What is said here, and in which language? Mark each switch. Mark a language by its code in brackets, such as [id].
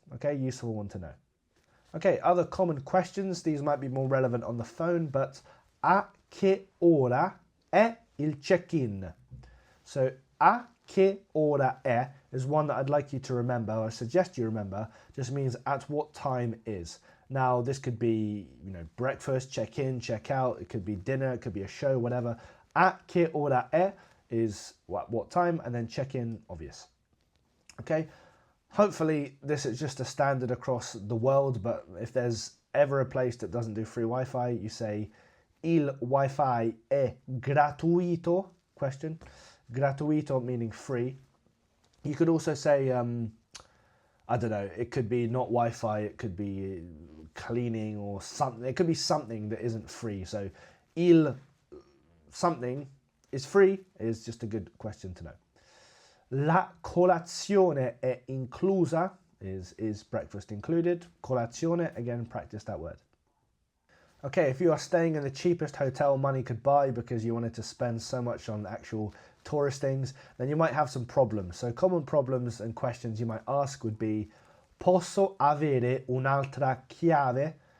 [en] Okay, useful one to know. Okay, other common questions, these might be more relevant on the phone, but [it] a che ora è il check-in? [en] So, [it] a che ora è [en] is one that I'd like you to remember, or I suggest you remember, just means at what time is. Now, this could be, breakfast, check-in, check-out, it could be dinner, it could be a show, whatever. [it] A che ora è [en] is what time, and then check-in, obvious. Okay, hopefully this is just a standard across the world, but if there's ever a place that doesn't do free Wi-Fi, you say [it] il Wi-Fi è gratuito, [en] question. Gratuito meaning free. You could also say, I don't know, it could be not Wi-Fi, it could be cleaning or something. It could be something that isn't free. So il something is free is just a good question to know. [it] La colazione è inclusa [en] is breakfast included. Colazione, again, practice that word. Okay, if you are staying in the cheapest hotel money could buy because you wanted to spend so much on actual tourist things, then you might have some problems. So common problems and questions you might ask would be, [it] posso avere un'altra chiave?